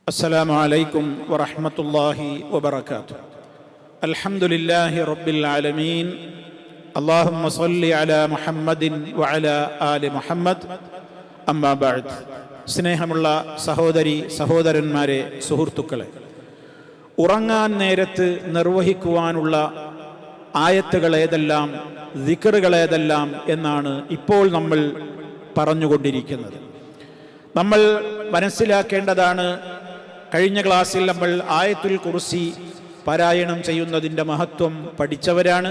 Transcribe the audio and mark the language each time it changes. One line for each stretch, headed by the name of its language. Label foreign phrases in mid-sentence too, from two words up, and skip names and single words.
Arabic: السلام عليكم ورحمة الله وبركاته. الحمد لله رب العالمين. اللهم صل على محمد وعلى آل محمد. أما بعد.
Malayalam: സ്നേഹമുള്ള സഹോദരി സഹോദരന്മാരെ, സുഹൃത്തുക്കളെ, ഉറങ്ങാൻ നേരത്ത് നിർവഹിക്കുവാനുള്ള ആയത്തുകൾ ഏതെല്ലാം, ദിക്റുകൾ ഏതെല്ലാം എന്നാണ് ഇപ്പോൾ നമ്മൾ പറഞ്ഞുകൊണ്ടിരിക്കുന്നത്. നമ്മൾ മനസ്സിലാക്കേണ്ടതാണ്, കഴിഞ്ഞ ക്ലാസ്സിൽ നമ്മൾ ആയത്തുൽ കുർസി പാരായണം ചെയ്യുന്നതിൻ്റെ മഹത്വം പഠിച്ചവരാണ്.